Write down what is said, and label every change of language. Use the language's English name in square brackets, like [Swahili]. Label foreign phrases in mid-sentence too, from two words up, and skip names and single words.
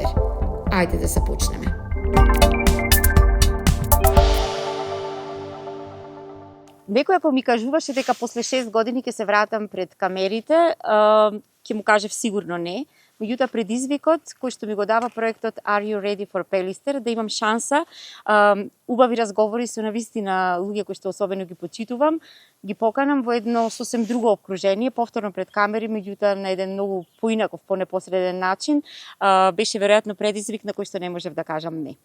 [Macedonian] Ајде да започнеме. Некоја ми кажуваше дека после 6 години ќе се вратам пред камерите, ќе му кажев сигурно не. Меѓутоа предизвикот кој што ми го дава проектот Are you ready for Пелистер, да имам шанса, убави разговори со навистина луѓе кои што особено ги почитувам, ги поканам во едно сосем друго опкружение, повторно пред камери, меѓутоа на еден многу поинаков, понепосреден начин, беше веројатно предизвик на кој што не можев да кажам не.